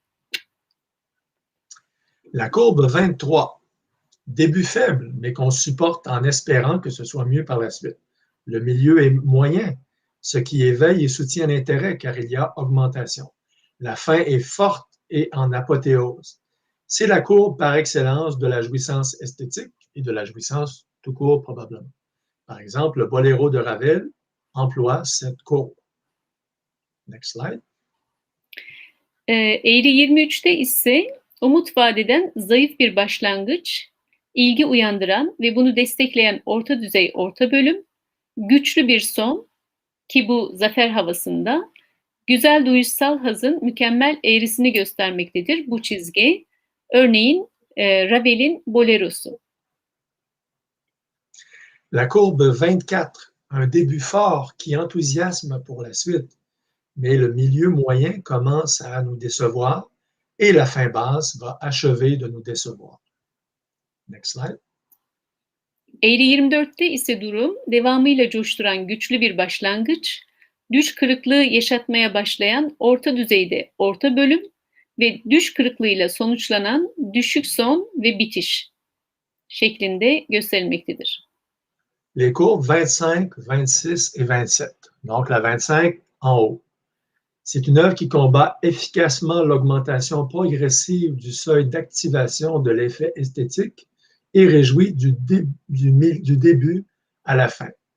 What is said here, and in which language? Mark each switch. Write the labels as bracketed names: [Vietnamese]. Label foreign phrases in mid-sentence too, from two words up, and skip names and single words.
[French] La courbe 23, début faible, mais qu'on supporte en espérant que ce soit mieux par la suite. Le milieu est moyen, ce qui éveille et soutient l'intérêt car il y a augmentation. La fin est forte et en apothéose. C'est la courbe par excellence de la jouissance esthétique et de la jouissance tout court probablement. Par exemple, le Boléro de Ravel emploie cette courbe. [English] Next slide. [Turkish] Eğri 23'te ise umut vadeden zayıf bir başlangıç, ilgi uyandıran ve bunu destekleyen orta düzey orta bölüm, güçlü bir son ki bu zafer havasında, güzel duyuşsal hazın mükemmel eğrisini göstermektedir bu çizgi. Örneğin Ravel'in Bolero'su. [French] La courbe 24, un début fort qui enthousiasme pour la suite, mais le milieu moyen commence à nous décevoir et la fin basse va achever de nous décevoir. [English] Next slide. [Turkish] Eğri 24'te ise durum devamıyla coşturan güçlü bir başlangıç, düş kırıklığı yaşatmaya başlayan orta düzeyde orta bölüm ve düş kırıklığıyla sonuçlanan düşük son ve bitiş şeklinde gösterilmektedir. [French] Les courbes 25, 26 et 27. Donc la 25 en haut. C'est une œuvre qui combat efficacement l'augmentation progressive du seuil d'activation de l'effet esthétique et réjouit du début à la fin.